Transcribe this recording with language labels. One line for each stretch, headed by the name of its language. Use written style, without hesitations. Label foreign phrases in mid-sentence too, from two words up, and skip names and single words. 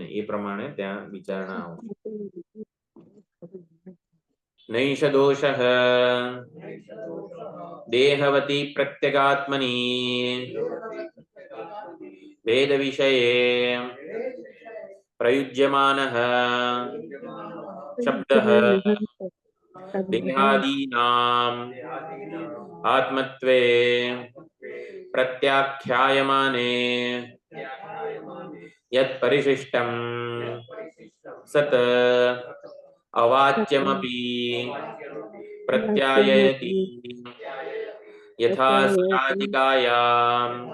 Gujarati: એ પ્રમાણે ત્યાં વિચારણા આવશે.
Sanskrit: नैष दोष देहवती प्रत्येगात्मनी भेद विषये प्रयुज्यमान शब्द देहादीनाम आत्मत्वे प्रत्याख्यायमाने यत् परिशिष्टं सत् अवाच्यमपि प्रत्याययति यथा सराजिकायां